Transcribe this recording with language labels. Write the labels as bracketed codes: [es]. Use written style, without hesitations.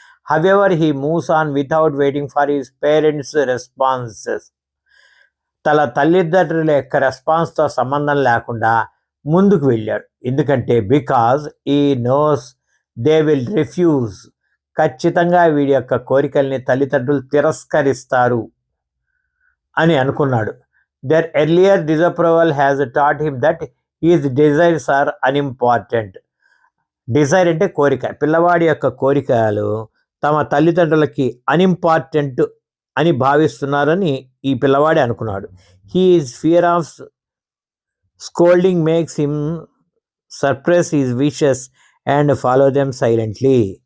[en] however he moves on without waiting for his parents responses, [te] తన తల్లిదండ్రుల యొక్క రెస్పాన్స్తో సంబంధం లేకుండా ముందుకు వెళ్ళాడు. ఎందుకంటే [en] because he knows they will refuse, [te] ఖచ్చితంగా వీడి యొక్క కోరికల్ని తల్లిదండ్రులు తిరస్కరిస్తారు అని అనుకున్నాడు. [en] Their earlier disapproval has taught him that his desires are unimportant. [te] Dzire అంటే కోరిక, పిల్లవాడి యొక్క కోరికలు తమ తల్లిదండ్రులకి అన్ఇంపార్టెంట్ అని భావిస్తున్నారని ఈ పిల్లవాడే అనుకున్నాడు. [en] His fear of scolding makes him suppress his wishes and follow them silently.